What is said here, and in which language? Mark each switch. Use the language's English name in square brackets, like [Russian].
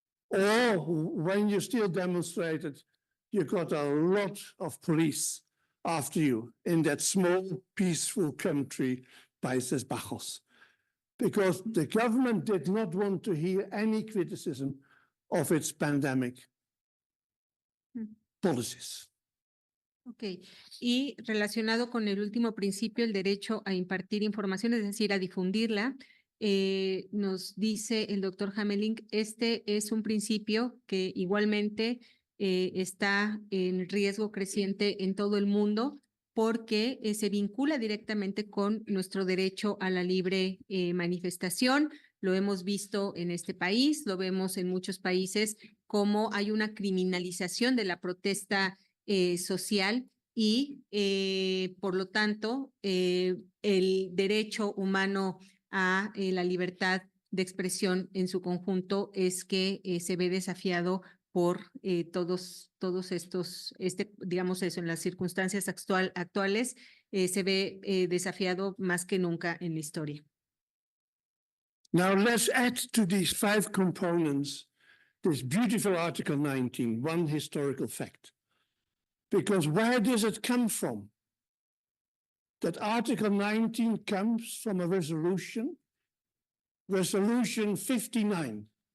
[English] Or when you still demonstrated, you got a lot of police after you in that small, peaceful country, Países Bajos, because the government did not want to hear any criticism of its pandemic policies. [Spanish] Ok, y relacionado con el último principio, el derecho a impartir información, es decir, a difundirla, nos dice el doctor Hamelink, este es un principio que igualmente está en riesgo creciente en todo el mundo porque se vincula directamente con nuestro derecho a la libre manifestación. Lo hemos visto en este país, lo vemos en muchos países, como hay una criminalización de la protesta social y por lo tanto el derecho humano a la libertad de expresión en su conjunto es que se ve desafiado por todos estos, digamos eso, en las circunstancias actuales se ve desafiado más que nunca en la historia. [English] Now let's add to these 5 components this beautiful Article 19, one historical fact. Because where does it come from? That Article 19 comes from a resolution, Resolution 59.